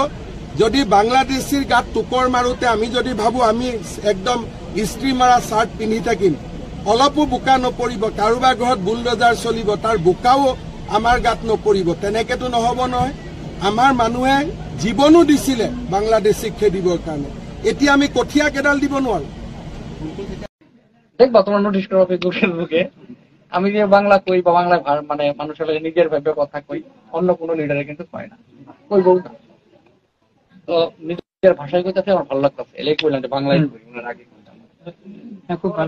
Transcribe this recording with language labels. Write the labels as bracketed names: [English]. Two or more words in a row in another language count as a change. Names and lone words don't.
[Assamese] যদি বাংলাদেশীৰ গাত টুকৰ মাৰোতে আমি যদি ভাবো আমি একদম ইস্ত্ৰি মাৰা চাৰ্ট পিন্ধি থাকিম, অলপো বোকা নপৰিব, কাৰোবাৰ ঘৰত বুলডোজাৰ চলিব, তাৰ বোকাও আমাৰ গাত নপৰিব, তেনেকেতো নহব নহয়। আমাৰ মানুহে জীৱনো দিছিলে বাংলাদেশীক খেদিবৰ কাৰণে, এতিয়া আমি কঠীয়া কেডাল দিব নোৱাৰো। [Bangla] দেখবা তোমার নোটিশ করো ফেসবুকে আমি যে বাংলা কই বা বাংলা মানে মানুষের নিজের ভাবে কথা কই, অন্য কোনো লিডারে কিন্তু কয় না, কই বউ না। তো নিজের ভাষায় কইতাছে আমার ভালো লাগতেছে, এলাই কইলাম যে বাংলায় কই, ওনার আগে খুব ভালো।